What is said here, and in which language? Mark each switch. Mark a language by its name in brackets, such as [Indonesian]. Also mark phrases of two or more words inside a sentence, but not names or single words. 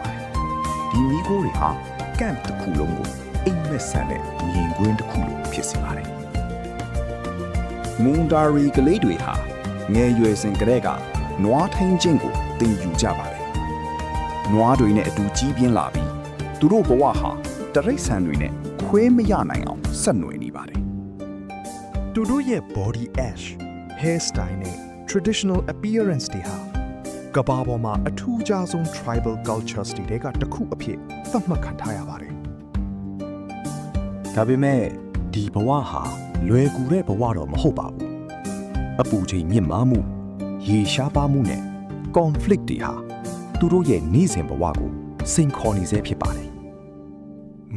[Burmese] ပါတယ်။ဒီမီးကိုတွေဟာကန့်တစ်ခုလုံးကိုအိမ်မက်ဆန်တဲ့မြင်ကွင်းတစ်ခုလိုဖြစ်စေပါတယ်။ Mundari ကလေးတွေဟာငယ်ရွယ်စဉ်ကတည်းကနွားထင်းချင်းကိုသင်ယူကြပါတယ်။နွားတွေနဲ့အတူကြီးပြင်းလာပြီးသူတို့ဘဝဟာတရိษံတွေနဲ့ခွဲမရနိုင်အောင်ဆက်နွယ်နေပါတယ်။ သူတို့ရဲ့ [English] body ash hairstyle [Burmese] နဲ့ [English] traditional appearance [Burmese] တွေဟာကမ္ဘာပေါ်မှာအထူးခြားဆုံး [English] tribal cultures [Burmese] တွေကတစ်ခုအဖြစ်သတ်မှတ်ခံထားရပါတယ် ။ဒါပေမဲ့ဒီဘဝဟာလွယ်ကူတဲ့ဘဝတော့မဟုတ်ပါဘူး။အပူချိန်မြင့်မားမှုရေရှားပါမှုနဲ့ conflict တွေဟာသူတို့ရဲ့နေ့စဉ်ဘဝကိုစိန်ခေါ်နေစေဖြစ်ပါတယ်။